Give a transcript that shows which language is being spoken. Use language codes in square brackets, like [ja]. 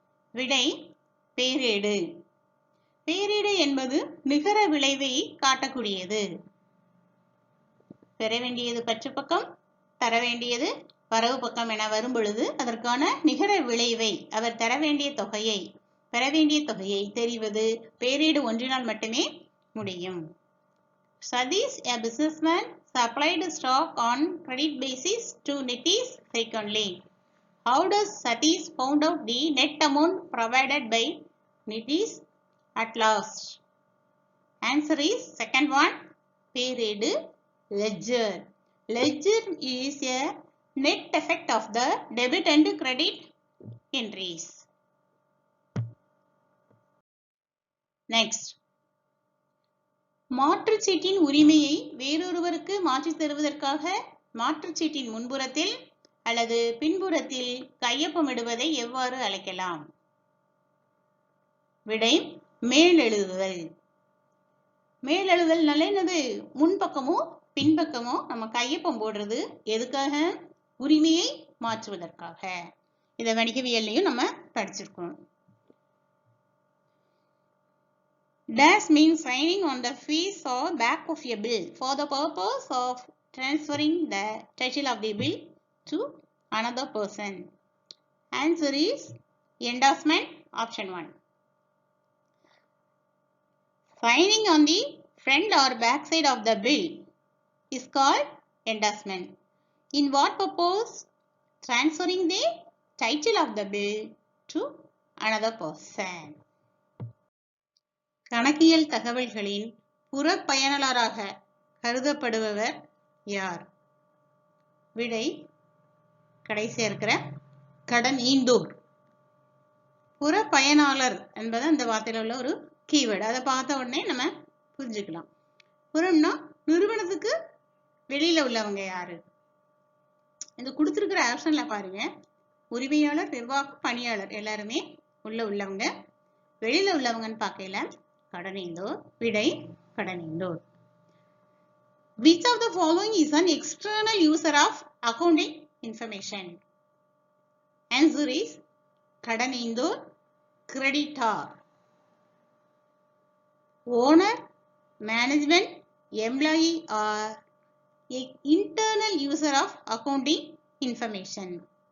[ta] விடை parade. Parade என்பது நிகர விளைவை காட்டக்கூடியது. பெற வேண்டியது பற்று பக்கம், தர வேண்டியது வரவு பக்கம் என வரும் பொழுது அதற்கான நிகர விளைவை, அவர் தர வேண்டிய தொகையை, பெற வேண்டிய தொகையை தெரிவது பேரேடு ஒன்றினால் மட்டுமே முடியும். [en] Satish, a businessman, supplied stock on credit basis to Nitish frequently. How does Satish found out the net amount provided by Nitish at last? Answer is second one, பேரேடு ledger. Ledger is a net effect of the debit and credit entries. Next. [ta] மாற்றுச்சீட்டின் உரிமையை வேறொருவருக்கு மாற்றித் தருவதற்காக மாற்றுச்சீட்டின் முன்புறத்தில் அல்லது பின்புறத்தில் கையொப்பமிடுவதை எவ்வாறு அழைக்கலாம்? விடை மேலெழுதுதல். மேலெழுதுதல் என்னது? முன்பக்கமோ பின்பக்கமோ நம்ம கையொப்பம் போடுறது எதுக்காக? உரிமையை மாற்றுவதற்காக. இதை வணிகவியல்லையும் நம்ம படிச்சிருக்கோம். [en] Dash means signing on the face or back of a bill for the purpose of transferring the title of the bill to another person. Answer is endorsement, option 1. Signing on the front or back side of the bill is called endorsement. In what purpose? Transferring the title of the bill to another person. [ta] கணக்கியல் தகவல்களின் புறப்பயனாளராக கருதப்படுபவர் யார்? விடை கடைசியா இருக்கிற கடன் ஈந்தோர். புறப்பயனாளர் என்பது அந்த வார்த்தையில் உள்ள ஒரு கீவேர்டு. அதை பார்த்த உடனே நம்ம புரிஞ்சுக்கலாம். புறம்னா நிறுவனத்துக்கு வெளியில உள்ளவங்க யாரு? இந்த கொடுத்திருக்கிற ஆப்ஷன்ல பாருங்க, உரிமையாளர், நிர்வாக பணியாளர் எல்லாருமே உள்ளவங்க. வெளியில உள்ளவங்கன்னு பார்க்கல கடனீந்தோர். விடை கடனீந்தோர். [en] Which of the following is an external user of accounting information? Answer is கடனீந்தோர், creditor. Owner, management, employee are internal user of accounting information.